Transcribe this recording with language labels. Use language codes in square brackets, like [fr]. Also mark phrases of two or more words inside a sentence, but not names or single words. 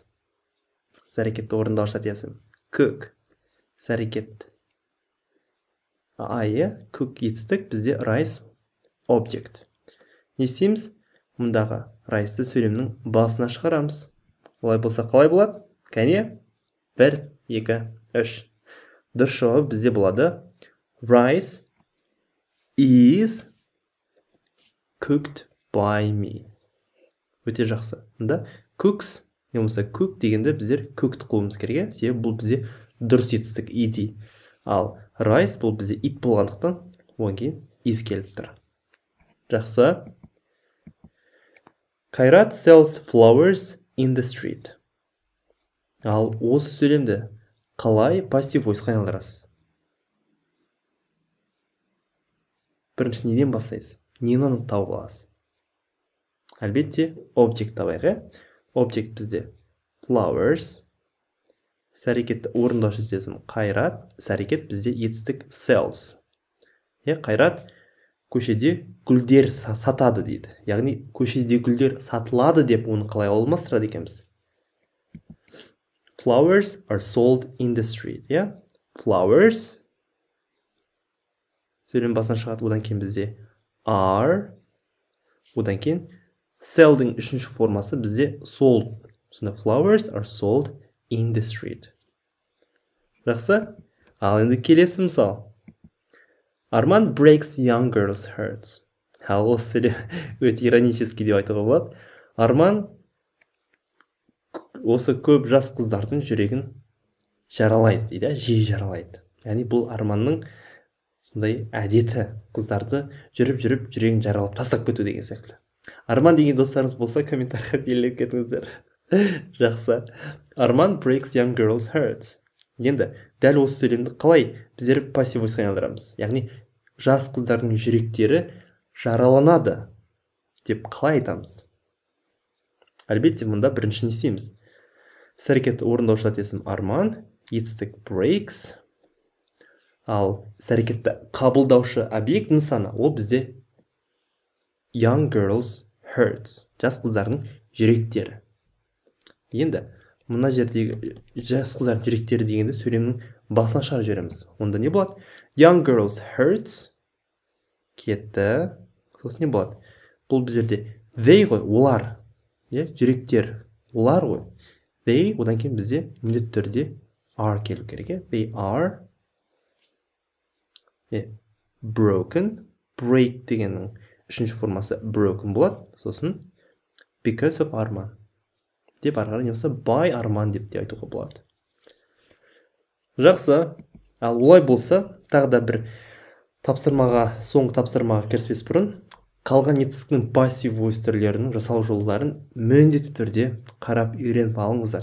[kk] Іс-әрекетті орындаушы зат есім. [en] Cook. Іс-әрекет. I, cook [kk] етістік, бізде [en] rice object. [kk] Не істейміз? Мұндағы rice'ті сөйлемнің басына шығарамыз. Олай болса қалай болады? Кәне? 1, 2, 3. Дұрыс жауап бізде болады. [en] Rice is cooked by me. [kk] Өте жақсы. Мұнда cooks, не болмаса cook дегенде біздер cooked қылуымыз керек. Себебі бұл бізде дұрыс етістік ed. Ал rice бұл бізде it болғандықтан, оған кейін is келіп тұр. [en] Жақсы. Қайрат sells flowers in the street. [kk] Ал осы сөйлемді қалай [en] passive voice- [kk] қа айналдырасыз? Бірінші неден бастайсыз? Нені тауып аласыз? Әлбетте, object табайық. Object бізде flowers. Іс-әрекетті орындаушы сезім Қайрат. Іс-әрекет бізде етістік sells. Қайрат көшеде гүлдер сатады дейді. Яғни көшеде гүлдер сатылады деп оны қалай алмастырады екенбіз? [en] Flowers are sold in the street. [kk] Flowers сөйлем басына шығады. Одан кейін бізде are. Одан кейін sell'дің үшінші формасы бізде sold. [en] Сонда flowers are sold in the street. [kk] Жақсы. Ал енді келесі мысал. Арман [en] breaks young girls' hearts. [kk] Ал осы сөйлем өте иронический деп айтуға болады. Арман осы көп жас қыздардың жүрегін жаралайды дейді, жиі жаралайды. Яғни бұл Арманның сондай әдеті, қыздарды жүріп жүрегін жаралап тастап кету деген сияқты. Арман деген достарыңыз болса, комментарийға белгілеп кетіңіздер. [en] Жақсы. Арман breaks young girls' hearts. [kk] Енді дәл осы сөйлемді қалай біздер [en] passive voice-қа [kk] айналдырамыз? Яғни жас қыздардың жүректері жараланады деп қалай айтамыз? Әлбетте, мұнда бірінші не істейміз? Іс-әрекетті орындаушы зат есім арман, етістік breaks. Ал іс-әрекетті қабылдаушы объект нысаны ол бізде [en] young girls hurts, [kk] жас қыздардың жүректері. Енді мына жердегі жас қыздардың жүректері дегенде сөйлемнің басына шығарып жібереміз. Онда не болады? [en] Young girls hurts кетті. [kk] Сосын не болады? Бұл біздерде they ғой, олар. Жүректер, олар ғой. They, одан кейін бізде міндетті түрде are келу керек. [en] They are broken. [kk] Break дегеннің үшінші формасы broken болады. Сосын [en] because of [kk] арман деп арғары не болса by арман деп те айтуға болады. Жақсы. Ал олай болса, тағы да бір соңғы тапсырмаға кіріспес бұрын қалған етістіктің [en] passive voice [kk] түрлерінің жасалу жолдарын міндетті түрде қарап үйреніп алыңыздар.